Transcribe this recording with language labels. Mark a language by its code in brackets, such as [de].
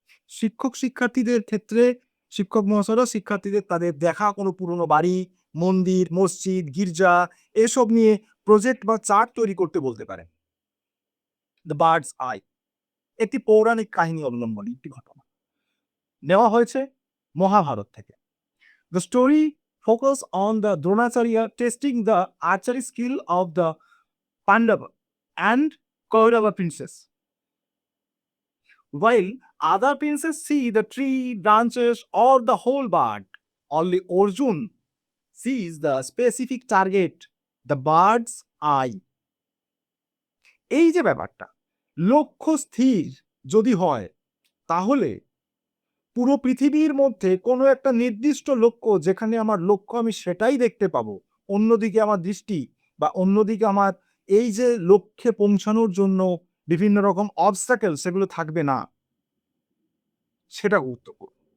[bn] শিক্ষক শিক্ষার্থীদের ক্ষেত্রে শিক্ষক মহাশয়রা শিক্ষার্থীদের তাদের দেখা কোনো পুরনো বাড়ি, মন্দির, মসজিদ, গির্জা এসব নিয়ে প্রজেক্ট বা চার্ট তৈরি করতে বলতে পারেন। দ্য বার্ডস আই একটি পৌরাণিক কাহিনী অবলম্বনে একটি ঘটনা নেওয়া হয়েছে মহাভারত থেকে। [en] The story focus on the Dronacharya testing the archery skill of the Pandava and Kaurava princess. While other princes see the tree, branches, or the whole bird, only Arjun sees the specific target, the bird's eye. [bn] এই যে ব্যাপারটা, লক্ষ্য স্থির যদি হয়, তাহলে পুরো পৃথিবীর মধ্যে কোনো একটা নির্দিষ্ট লক্ষ্য যেখানে আমার লক্ষ্য আমি সেটাই দেখতে পাবো, অন্যদিকে আমার দৃষ্টি বা অন্যদিকে আমার এই যে লক্ষ্যে পৌঁছানোর জন্য বিভিন্ন রকম অবস্টাকেল সেগুলো থাকবে না, সেটা গুরুত্বপূর্ণ।